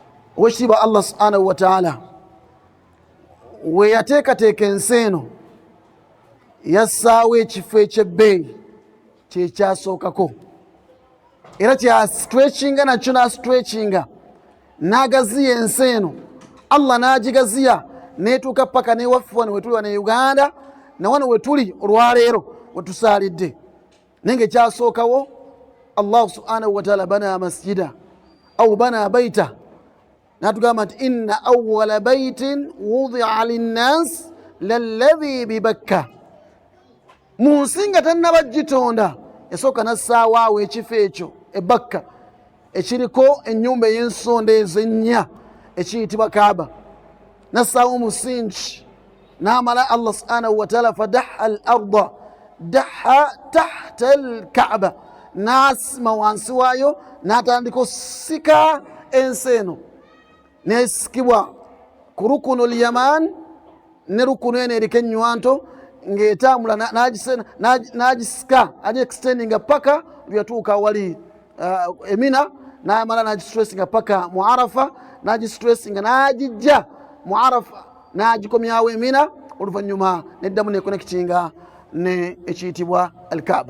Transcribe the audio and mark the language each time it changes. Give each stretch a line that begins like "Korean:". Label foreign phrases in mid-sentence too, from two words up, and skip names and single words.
Ganda: Owekitiibwa Allah
Arabic: سبحانه وتعالى
Ganda: we yateekateeka ensi eno yassaawo ekifo ekyebbeeyi kyekyasookako era kyastretchinga nakyo nastretchinga n'agaziya ensi eno. Allah n'agigaziya neetuuka paka newaffe wano wetuli wane Uganda na wano wetuli olwaleero wetusaalidde. Naye nga ekyasookawo
Arabic: Allah سبحانه وتعالى بنى مسجدا أو بنى بيتا
Ganda: natugamba nti
Arabic: إن أول بيت وضع للناس للذي ببكة.
Ganda: Mu nsi nga tannaba gitonda yasooka nassaawo awo ekifo ekyo ebakka ekiriko ennyumba ey'ensonda ezennya ekiyitibwa Kaaba. Nassaawo omusingi n'amala
Arabic: Allah سبحانه وتعالى فدحا الأرض دحا تحت ال
Ganda: Kaaba, n'asima wansi waayo n'atandika osika ensi eno nesikibwa ku rukunu lyaman ne rukunu eno eriko ennywanto ng'etambula n'agisika agiextendinga paka lyatuuka wali Emina, n'amala n'agistressinga paka mu Arafa, n'agistressinga n'agijja mu Arafa n'agikomyawo Emina, oluvannyuma neddamu nekonekitinga ne ekiyitibwa al-Kaaba.